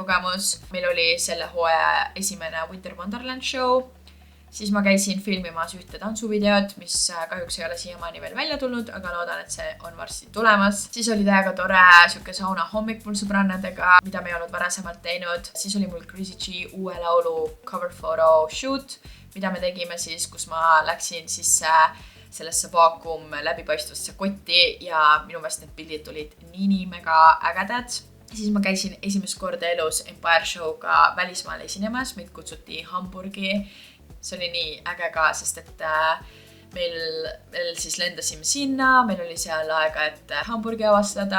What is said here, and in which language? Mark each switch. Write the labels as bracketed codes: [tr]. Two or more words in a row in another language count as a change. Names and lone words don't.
[et] Meil oli selle hooaja esimene Winter Wonderland show Siis ma käisin filmimas ühte tantsuvideot, mis kahjuks ei ole siiamaani veel välja tulnud, aga loodan, et see on varsti tulemas. Siis oli täiega tore siuke sauna hommik mul sõbrannadega, mida me ei olnud varasemalt teinud. Siis oli mul Chrissy G uue laulu [en] cover photo shoot, [et] mida me tegime siis, kus ma läksin sisse sellesse vaakum läbipaistvasse kotti ja minu meelest need pildid tulid nii mega ägedad. Siis ma käisin esimest korda elus Empire Show'ga välismaal esinemas, meid kutsuti Hamburgi. See oli nii äge ka, sest et meil siis lendasime sinna, meil oli seal aega, et Hamburgi avastada.